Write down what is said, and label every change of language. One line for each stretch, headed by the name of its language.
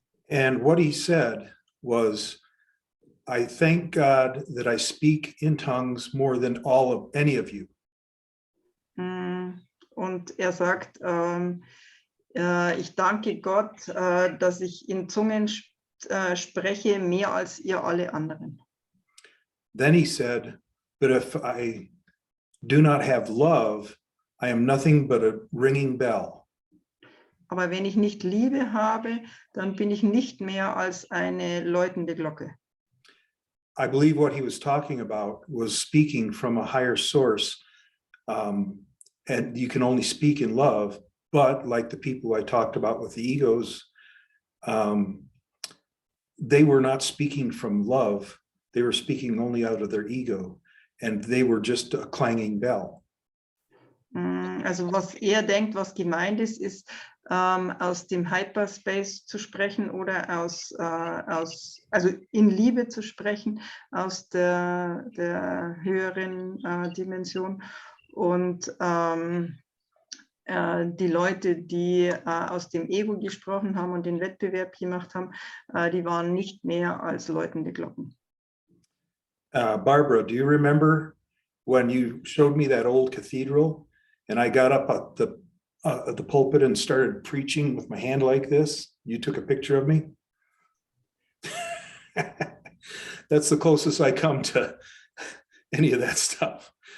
English: And what he said was, I thank God that I speak in tongues more than any of you.
German: Und er sagt, ich danke Gott, dass ich in Zungen spreche, mehr als ihr alle anderen.
English: Then he said, but if I do not have love, I am nothing but a ringing bell.
German: Aber wenn ich nicht Liebe habe, dann bin ich nicht mehr als eine läutende Glocke.
English: I believe what he was talking about was speaking from a higher source, and you can only speak in love. But like the people I talked about with the egos, they were not speaking from love. They were speaking only out of their ego, and they were just a clanging bell.
German: Also was er denkt, was gemeint ist, ist aus dem Hyperspace zu sprechen oder also in Liebe zu sprechen, aus der höheren Dimension. Und die Leute, die aus dem Ego gesprochen haben und den Wettbewerb gemacht haben, die waren nicht mehr als läutende Glocken.
English: Barbara, do you remember when you showed me that old cathedral and I got up at the pulpit and started preaching with my hand like this? You took a picture of me? That's the closest I come to any of that stuff.